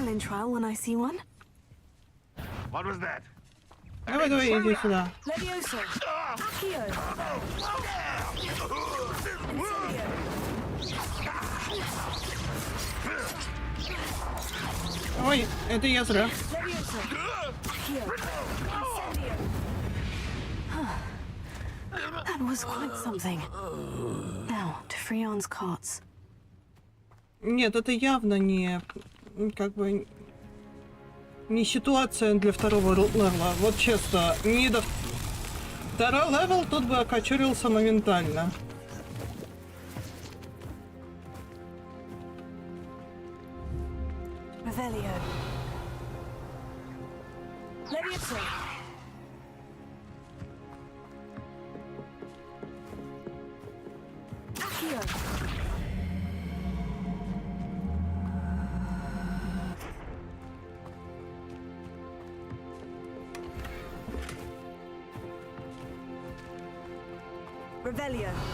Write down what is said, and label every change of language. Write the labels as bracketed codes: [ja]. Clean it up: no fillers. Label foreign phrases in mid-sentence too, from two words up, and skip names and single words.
[en] What was that? [ru] Давай, давай, иди сюда. Ой, это я зря. [en] That was quite something. Now, to Freon's carts. [ru] Нет, это явно не... как бы... не ситуация для второго левела. Вот честно, не до... Второй левел тут бы окочурился моментально. Revelio. Levioso. Accio. Revelio.